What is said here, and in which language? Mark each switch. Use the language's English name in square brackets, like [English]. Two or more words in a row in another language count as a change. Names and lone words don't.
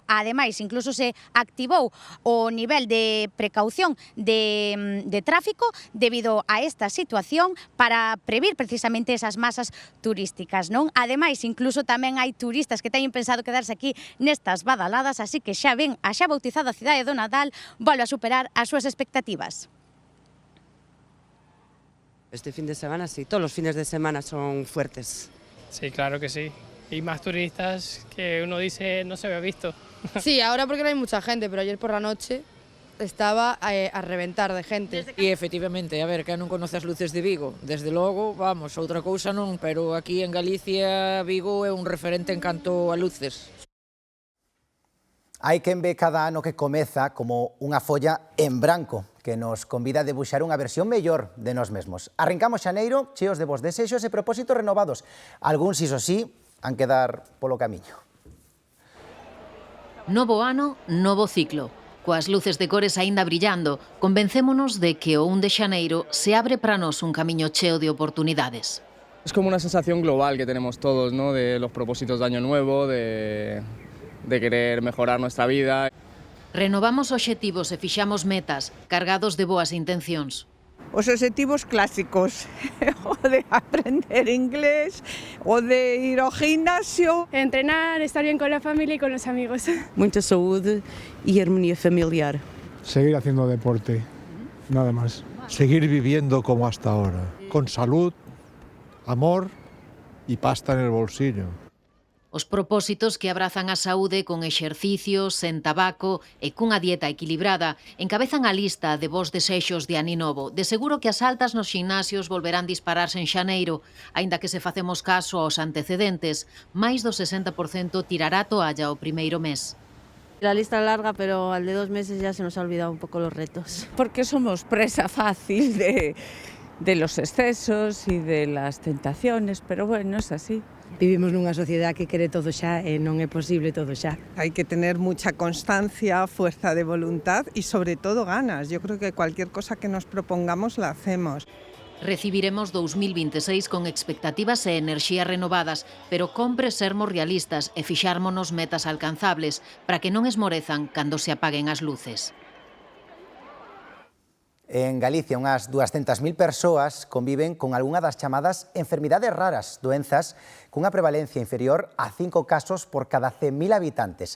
[Galician] Ademais, incluso se activou o nivel de precaución de tráfico debido a esta situación para previr precisamente esas masas turísticas, non? Ademais, incluso tamén hai turistas que teñen pensado quedarse aquí nestas badaladas, así que xa ven, a xa bautizada cidade do Nadal volve a superar as súas expectativas. [Spanish] Este fin de semana sí, todos los fines de semana son fuertes. Sí, claro que sí. Y más turistas que uno dice no se había visto. Sí, ahora porque no hay mucha gente, pero ayer por la noche estaba a reventar de gente. [Galician] E efectivamente, a ver, que non conoce as luces de Vigo, desde logo, vamos, outra cousa non, pero aquí en Galicia Vigo é un referente en canto a luces. Hai quen ve cada ano que comeza como unha folla en branco que nos convida a debuxar unha versión mellor de nós mesmos. Arrancamos xaneiro cheos de vos desexos e propósitos renovados. Algúns, iso sí, han que dar polo camiño. Novo ano, novo ciclo. Coas luces de cores aínda brillando, convencémonos de que o 1 de xaneiro se abre para nós un camiño cheo de oportunidades. [Spanish] Es como una sensación global que tenemos todos, ¿no? De los propósitos de año nuevo, de querer mejorar nuestra vida. [Galician] Renovamos obxectivos e fixamos metas, cargados de boas intencións. Os obxectivos clásicos, o de aprender inglés, o de ir ao gimnasio. [Spanish] Entrenar, estar bien con la familia y con los amigos. Mucha saúde y armonía familiar. Seguir haciendo deporte, nada más. Seguir viviendo como hasta ahora, con salud, amor y pasta en el bolsillo. [Galician] Os propósitos que abrazan a saúde con exercicio, sen tabaco e cunha dieta equilibrada encabezan a lista de vos desexos de ano novo. De seguro que as altas nos ximnasios volverán dispararse en xaneiro, aínda que se facemos caso aos antecedentes, máis do 60% tirará a toalla o primeiro mes. [Spanish] La lista es larga, pero al de 2 meses ya se nos ha olvidado un poco los retos. Porque somos presa fácil de los excesos y de las tentaciones, pero bueno, es así. [Galician] Vivimos nunha sociedade que quere todo xa e non é posible todo xa. [Spanish] Hay que tener mucha constancia, fuerza de voluntad y sobre todo ganas. Yo creo que cualquier cosa que nos propongamos la hacemos. [Galician] Recibiremos 2026 con expectativas e enerxías renovadas, pero compre sermos realistas e fixármonos metas alcanzables para que non esmorezan cando se apaguen as luces. En Galicia, unhas 200.000 persoas conviven con algunha das chamadas enfermidades raras, doenzas cunha prevalencia inferior a 5 casos por cada 100.000 habitantes.